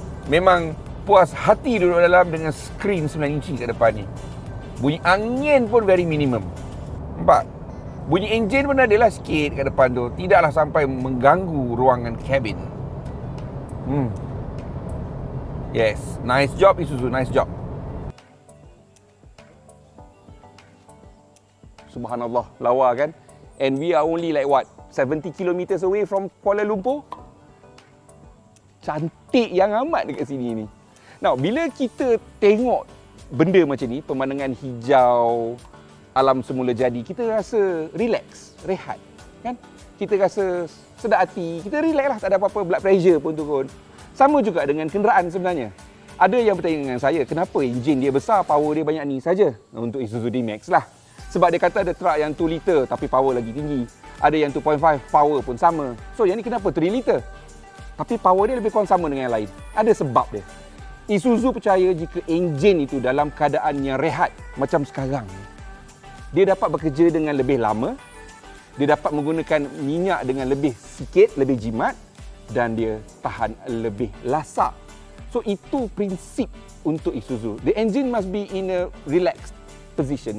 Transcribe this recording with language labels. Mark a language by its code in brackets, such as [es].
[ms] Memang puas hati duduk dalam dengan skrin 9 inci kat depan ni. Bunyi angin pun [en] very minimum. [ms] Nampak? Bunyi enjin pun adalah sikit kat depan tu. Tidaklah sampai mengganggu ruangan kabin. [en] Yes, nice job Isuzu, nice job. [ms] Subhanallah, lawa kan? [en] And we are only like what? 70 kilometers away from Kuala Lumpur. [ms] Cantik yang amat dekat sini ni. Now, bila kita tengok benda macam ni, pemandangan hijau, alam semula jadi, kita rasa relax, rehat, kan? Kita rasa sedap hati, kita relax lah, tak ada apa-apa, [en] blood pressure [ms] pun turun. Sama juga dengan kenderaan sebenarnya. Ada yang bertanya dengan saya, kenapa enjin dia besar, power dia banyak ni saja? Untuk Isuzu D-Max lah. Sebab dia kata ada truck yang 2 liter tapi power lagi tinggi. Ada yang 2.5, power pun sama. So yang ni kenapa 3 liter? Tapi power dia lebih kurang sama dengan yang lain. Ada sebab dia. Isuzu percaya jika enjin itu dalam keadaan yang rehat macam sekarang, dia dapat bekerja dengan lebih lama, dia dapat menggunakan minyak dengan lebih sikit, lebih jimat, dan dia tahan lebih lasak. So itu prinsip untuk Isuzu. [en] The engine must be in a relaxed position.